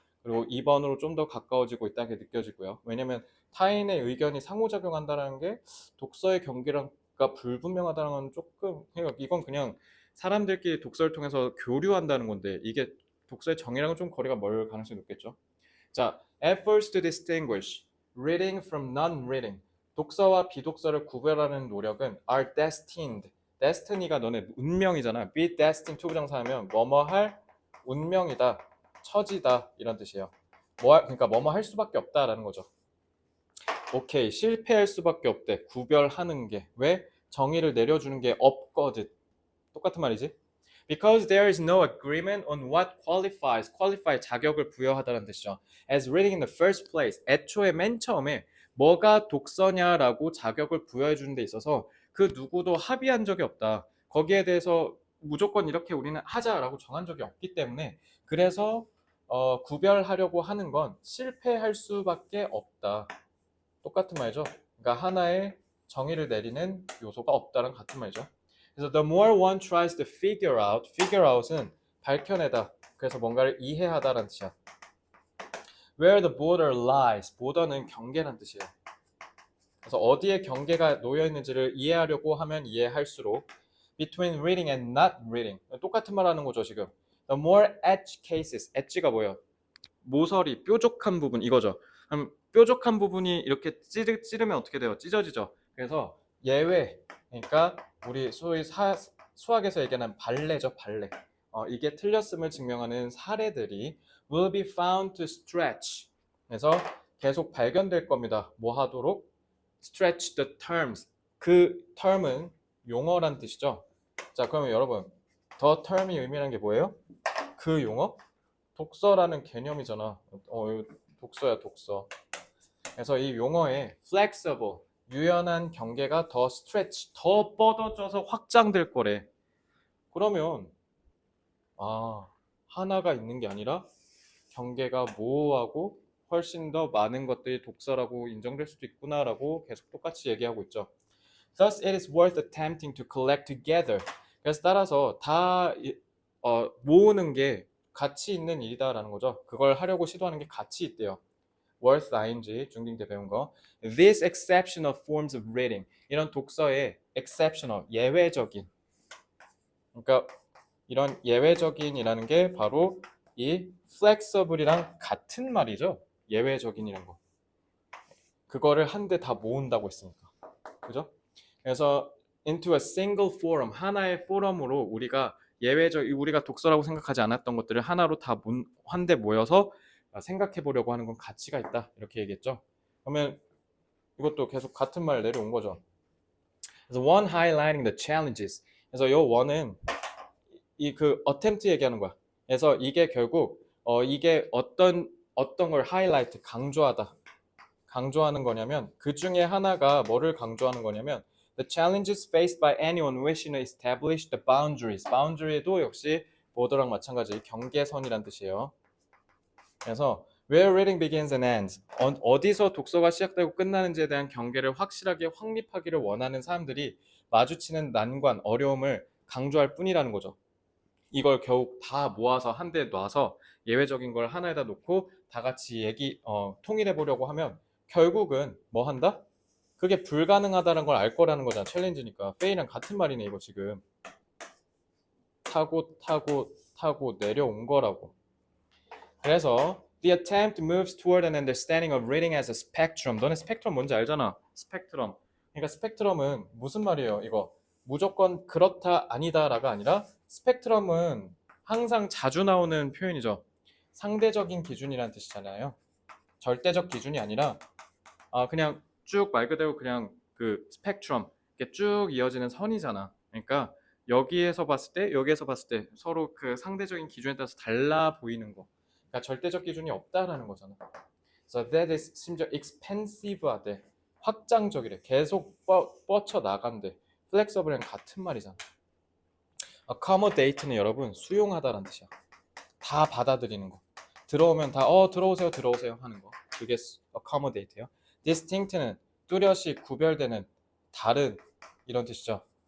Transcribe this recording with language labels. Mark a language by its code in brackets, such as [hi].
[ko] 그리고 2번으로 좀 더 가까워지고 있다게 느껴지고요. 왜냐면 타인의 의견이 상호작용한다는 게 독서의 경계가 불분명하다는 건 조금 이건 그냥 사람들끼리 독서를 통해서 교류한다는 건데 이게 독서의 정의랑은 좀 거리가 멀 가능성이 높겠죠. [en] 자, efforts to distinguish reading from non-reading. [ko] 독서와 비독서를 구별하는 노력은 [en] are destined. [ko] destiny가 너네 운명이잖아. be destined to 부정사하면 뭐뭐 할 운명이다, 처지다 이런 뜻이에요. 그러니까 뭐뭐 할 수밖에 없다라는 거죠. 오케이, 실패할 수밖에 없대. 구별하는 게 왜? 정의를 내려주는 게 없거든. 똑같은 말이지. [en] Because there is no agreement on what qualifies, qualify [ko] 자격을 부여하다는 뜻이죠. [en] As reading in the first place, [ko] 애초에 맨 처음에 뭐가 독서냐라고 자격을 부여해 주는 데 있어서 그 누구도 합의한 적이 없다. 거기에 대해서 무조건 이렇게 우리는 하자라고 정한 적이 없기 때문에 그래서 구별하려고 하는 건 실패할 수밖에 없다. 똑같은 말이죠. 그러니까 하나의 정의를 내리는 요소가 없다는 같은 말이죠. 그래서 [en] the more one tries to figure out은 [ko] 밝혀내다. 그래서 뭔가를 이해하다라는 뜻이야. [en] Where the border lies, border는 [ko] 경계라는 뜻이에요. 그래서 어디에 경계가 놓여 있는지를 이해하려고 하면 이해할수록 [en] between reading and not reading [ko] 똑같은 말 하는 거죠 지금. [en] The more edge cases, edge가 [ko] 뭐예요? 모서리, 뾰족한 부분 이거죠. 그럼 뾰족한 부분이 이렇게 찌르면 어떻게 돼요? 찢어지죠. 그래서 예외, 그러니까 우리 소위 수학에서 얘기하는 발레죠, 발레. 이게 틀렸음을 증명하는 사례들이 [en] will be found to stretch. [ko] 그래서 계속 발견될 겁니다. 뭐 하도록? [en] stretch the terms. [ko] 그 term은 용어란 뜻이죠. 자, 그러면 여러분, the term이 의미하는 게 뭐예요? 그 용어? 독서라는 개념이잖아. 독서야, 독서. 그래서 이 용어에 flexible, 유연한 경계가 더 스트레치, 더 뻗어져서 확장될 거래. 그러면 하나가 있는 게 아니라 경계가 모호하고 훨씬 더 많은 것들이 독서라고 인정될 수도 있구나라고 계속 똑같이 얘기하고 있죠. [en] Thus, it is worth attempting to collect together. [ko] 그래서 따라서 다 모으는 게 가치 있는 일이다라는 거죠. 그걸 하려고 시도하는 게 가치 있대요. worth ing 중딩 때 배운 거. [en] These exceptional forms of reading. [ko] 이런 독서의 exceptional 예외적인. 그러니까 이런 예외적인이라는 게 바로 이 flexible이랑 같은 말이죠. 예외적인이란 거. 그거를 한데 다 모은다고 했으니까. 그죠? 그래서 [en] into a single forum, [ko] 하나의 포럼으로 우리가 독서라고 생각하지 않았던 것들을 하나로 다 한데 모여서 생각해 보려고 하는 건 가치가 있다. 이렇게 얘기했죠. 그러면 이것도 계속 같은 말 내려온 거죠. 그래서 [en] one highlighting the challenges. [ko] 그래서 요 one은 이 그 attempt 얘기하는 거야. 그래서 이게 결국 이게 어떤 걸 하이라이트 강조하는 거냐면 그 중에 하나가 뭐를 강조하는 거냐면 [en] the challenges faced by anyone wishing to establish the boundaries. [ko] boundary도 역시 border랑 마찬가지 경계선이란 뜻이에요. 그래서 [en] where reading begins and ends. [ko] 어디서 독서가 시작되고 끝나는지에 대한 경계를 확실하게 확립하기를 원하는 사람들이 마주치는 난관, 어려움을 강조할 뿐이라는 거죠. 이걸 겨우 다 모아서 한데 놔서 예외적인 걸 하나에다 놓고 다 같이 통일해 보려고 하면 결국은 뭐 한다? 그게 불가능하다는 걸 알 거라는 거잖아. 챌린지니까. 페이랑 같은 말이네 이거 지금. 타고 내려온 거라고. [en] 그래서 the attempt moves toward an understanding of reading as a spectrum. [ko] 너네 스펙트럼 뭔지 알잖아. 스펙트럼. 그러니까 스펙트럼은 무슨 말이에요? 이거 무조건 그렇다 아니다라가 아니라 스펙트럼은 항상 자주 나오는 표현이죠. 상대적인 기준이라는 뜻이잖아요. 절대적 기준이 아니라 그냥 쭉 말 그대로 그냥 그 스펙트럼 이렇게 쭉 이어지는 선이잖아. 그러니까 여기에서 봤을 때 여기에서 봤을 때 서로 그 상대적인 기준에 따라서 달라 보이는 거. 그러니까 절대적 기준이 없다라는 거잖아. [en] So that is [ko] 심지어 [en] expansive하대. [ko] 확장적이래. 계속 뻗쳐 나간대. flexible랑 같은 말이잖아. accommodate는 여러분 수용하다라는 뜻이야. 다 받아들이는 거. 들어오면 다 들어오세요 하는 거. 그게 accommodate예요. distinct는 뚜렷이 구별되는 다른 이런 뜻이죠.